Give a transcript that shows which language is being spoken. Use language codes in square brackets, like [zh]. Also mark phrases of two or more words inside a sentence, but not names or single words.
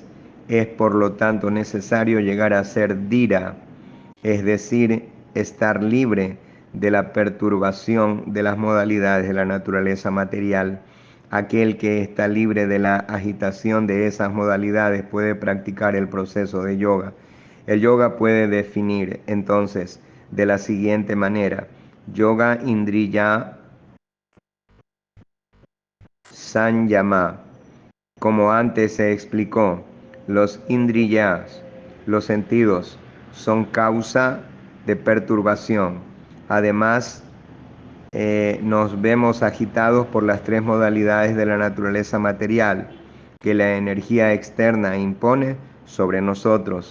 [es] Es por lo tanto necesario llegar a ser Dhira, es decir, estar libre de la perturbación de las modalidades de la naturaleza material. Aquel que está libre de la agitación de esas modalidades puede practicar el proceso de yoga. El yoga puede definir entonces de la siguiente manera: [sa] योग इन्द्रिय संयम. [es] Como antes se explicó, los indriyas, los sentidos, son causa de perturbación. Además, nos vemos agitados por las tres modalidades de la naturaleza material que la energía externa impone sobre nosotros.